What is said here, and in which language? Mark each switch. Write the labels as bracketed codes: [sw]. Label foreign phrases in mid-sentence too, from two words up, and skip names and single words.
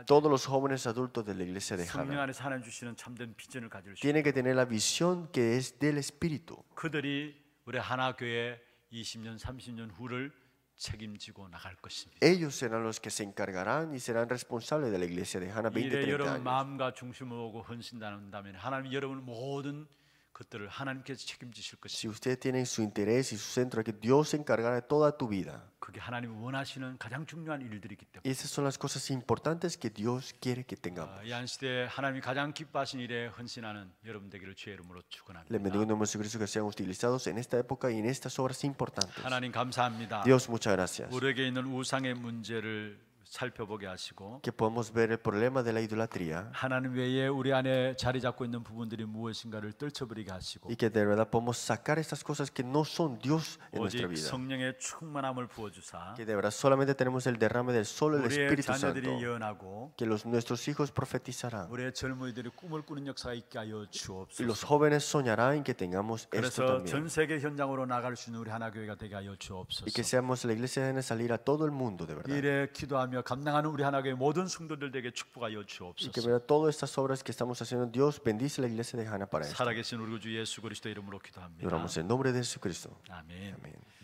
[es] Todos los jóvenes adultos de la iglesia de [ko] 성령 Hana 안에서 하나님 주시는 참된 비전을 가질 수 있도록. [es] tienen que tener la visión que es del Espíritu. [ko] 그들이 우리 하나교회 20년, 30년 후를 책임지고 나갈 것입니다. [es] Ellos serán los que se encargarán y serán responsables de la iglesia de Hana 20, [ko] 이래 30 여러분 [es] años. [ko] 마음과 중심을 오고 헌신한다면 하나님 여러분 모든 그것들을 하나님께서 책임지실 [es] Si [ko] 것이고 [es] ustedes tienen su interés y su centro, que Dios se encargará de toda tu vida. [ko] 그게 하나님이 원하시는 가장 중요한 일들이기 때문에 [es] Esas son las cosas importantes que Dios quiere que tengamos. [ko] 이 한시대에 하나님이 가장 기뻐하신 일에 헌신하는 여러분 되기를 주의 이름으로 [es] Les [ko] 축원합니다. [es] bendigo en nombre de Jesucristo que sean utilizados en esta época y en estas obras importantes. [ko] 하나님 감사합니다. [es] Dios, muchas gracias. [ko] 우리에게 있는 우상의 문제를 살펴보게 하시고 [es] Que podamos ver el problema de la idolatría [ko] 하나님 외에 우리 안에 자리 잡고 있는 부분들이 무엇인가를 떨쳐버리게 하시고 [es] y que de verdad podamos sacar estas cosas que no son Dios en nuestra [ko] 오직 [es] vida. [ko] 성령의 충만함을 부어주사 [es] Que de verdad solamente tenemos el derrame del solo el [ko] 우리의 [es] Espíritu [ko] 자녀들이 [es] Santo. [ko] 예언하고 [es] Que nuestros hijos profetizarán. [ko] 우리의 젊은이들이 꿈을 꾸는 역사가 있게 하여 [es] Y [ko] 주옵소서. [es] los jóvenes soñarán y que tengamos esto [ko] 그래서 [es] también. [ko] 전 세계 현장으로 나갈 수 있는 우리 하나교회가 되게 하여 [es] Y [ko] 주옵소서. [es] que seamos la iglesia en salir a todo el mundo de verdad. [ko] 이래 기도하며 감당하는 우리 하나교회 모든 성도들에게 축복하여 [es] Y que [ko] 주옵소서. [es] verdad todas estas obras que estamos haciendo, Dios bendice la iglesia de Hana para esto. [ko] 살아계신 우리 주 예수 그리스도 이름으로 [es] Y [ko] 기도합니다. [es] oramos en nombre de Jesucristo. [ko] 아멘. [es] Amén.